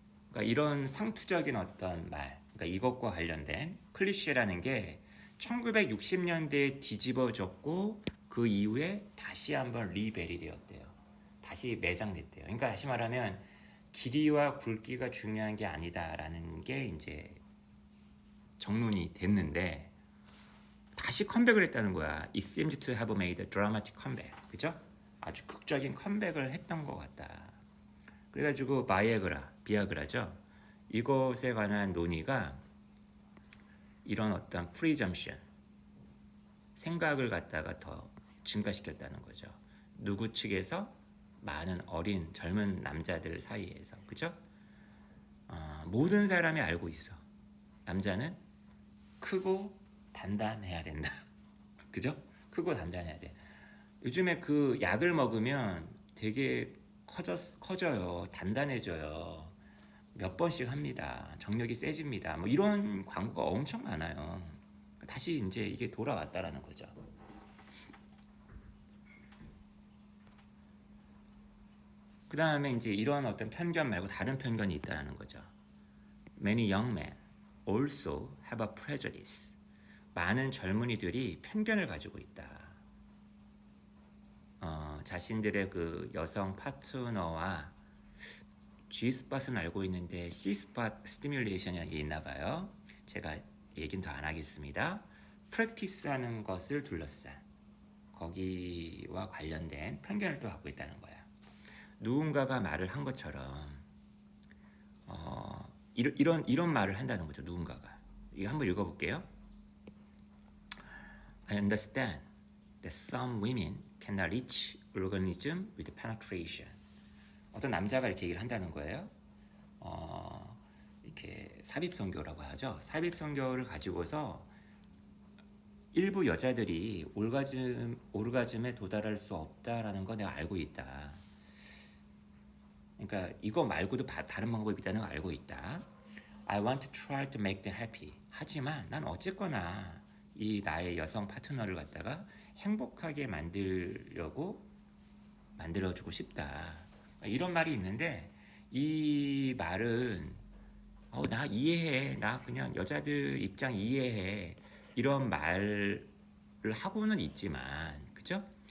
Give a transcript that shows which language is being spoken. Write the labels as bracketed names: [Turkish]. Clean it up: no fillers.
[Korean] 그러니까 이런 상투적인 어떤 말, 그러니까 이것과 관련된 클리셰라는 게 1960년대에 뒤집어졌고 그 이후에 다시 한번 리벨이 되었대요. 다시 매장됐대요. 그러니까 다시 말하면 길이와 굵기가 중요한 게 아니다라는 게 이제 정론이 됐는데 다시 컴백을 했다는 거야. [English] It seems to have made a dramatic comeback. [Korean] 그죠? 아주 극적인 컴백을 했던 것 같다. 그래가지고 비아그라죠. 이것에 관한 논의가 이런 어떤 프리점션, 생각을 갖다가 더 증가시켰다는 거죠. 누구 측에서? 많은 어린 젊은 남자들 사이에서. 그죠? 모든 사람이 알고 있어. 남자는 크고 단단해야 된다. 그죠? 크고 단단해야 돼. 요즘에 그 약을 먹으면 되게 커져요. 단단해져요. 몇 번씩 합니다. 정력이 세집니다. 뭐 이런 광고가 엄청 많아요. 다시 이제 이게 돌아왔다라는 거죠. 그 다음에 이제 이런 어떤 편견 말고 다른 편견이 있다는 거죠. [English] Many young men also have a prejudice. [Korean] 많은 젊은이들이 편견을 가지고 있다. 자신들의 그 여성 파트너와 G스팟은 알고 있는데 C스팟 스티뮬레이션이 있나 봐요. 제가 얘기는 더 안 하겠습니다. 프랙티스하는 것을 둘러싼 거기와 관련된 편견을 또 갖고 있다는 거야. 누군가가 말을 한 것처럼 이런 말을 한다는 거죠. 누군가가. 이거 한번 읽어볼게요. [English] I understand that some women cannot reach orgasm with penetration. [Korean] 어떤 남자가 이렇게 얘기를 한다는 거예요. 이렇게 삽입선교라고 하죠. 삽입선교를 가지고서 일부 여자들이 오르가즘에 도달할 수 없다라는 거 내가 알고 있다. 그러니까 이거 말고도 다른 방법이 있다는 걸 알고 있다. [English] I want to try to make them happy. [Korean] 하지만 난 어쨌거나 이 나의 여성 파트너를 갖다가 행복하게 만들어주고 싶다. 이런 말이 있는데 이 말은 나 이해해. 나 그냥 여자들 입장 이해해. 이런 말을 하고는 있지만, 그죠?